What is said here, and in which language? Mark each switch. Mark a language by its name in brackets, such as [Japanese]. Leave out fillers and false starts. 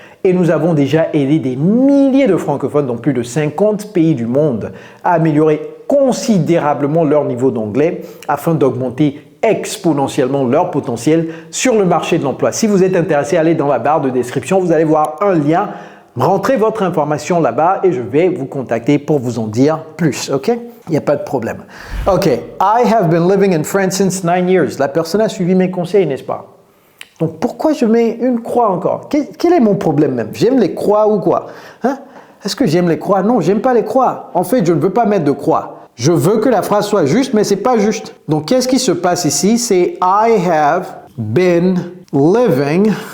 [French] Et nous avons déjà aidé des milliers de francophones dans plus de 50 pays du monde à améliorer considérablement leur niveau d'anglais afin d'augmenter exponentiellement leur potentiel sur le marché de l'emploi. Si vous êtes intéressé, allez dans la barre de description, vous allez voir un lien, rentrez votre information là-bas et je vais vous contacter pour vous en dire plus, ok? Il n'y a pas de problème. [English] Ok, I have been living in France since 9 years. [French] La personne a suivi mes conseils, n'est-ce pas? Donc pourquoi je mets une croix encore? Quel est mon problème même? J'aime les croix ou quoi? Hein? Est-ce que j'aime les croix? Non, j'aime pas les croix. En fait, je ne veux pas mettre de croix. Je veux que la phrase soit juste, mais c'est pas juste. Donc, qu'est-ce qui se passe ici? C'est [English] I have been living.